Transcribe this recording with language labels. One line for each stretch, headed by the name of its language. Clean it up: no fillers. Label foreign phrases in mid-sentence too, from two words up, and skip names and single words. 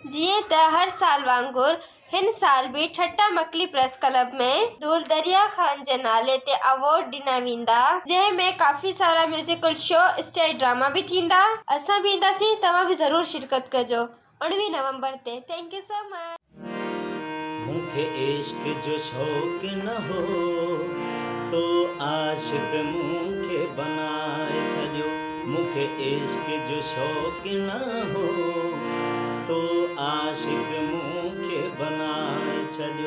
Sindhi: जीअं त हर साल वांगुरु हिन साल बि ठट्टा मकली प्रेस क्लब में दूल्हा दरिया ख़ान जे नाले ते अवार्ड ॾिना वेंदा, जंहिंमें काफ़ी सारा
English: musical show, stage drama
Sindhi: भी थींदा। असां भी ईंदासीं, तव्हां भी ज़रूर शिरकत कजो 19 नवंबर ते।
English: Thank you so much.
Sindhi: मूंखे इश्क जो शौक़ न हो तो आशिक मूंखे बनाए छॾियो। मूंखे इश्क जो शौक़ न हो तो आशिक मूंखे बनाए छॾियो।